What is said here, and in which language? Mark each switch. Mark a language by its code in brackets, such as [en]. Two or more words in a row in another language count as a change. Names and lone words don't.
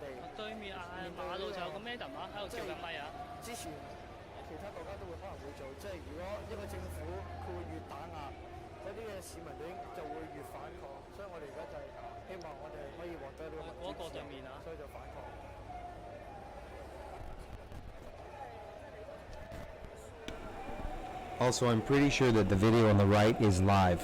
[yue] 對面馬路就有個 Madam 啊，喺度叫緊咪啊！之前其他國家都會可能會做，即係如果一個政府佢會越打壓嗰啲嘅市民就會越反抗，所以我哋而家就係希望我哋可以獲得呢個民主自由，所以就反抗。 [en] Also, I'm pretty sure that the video on the right is live.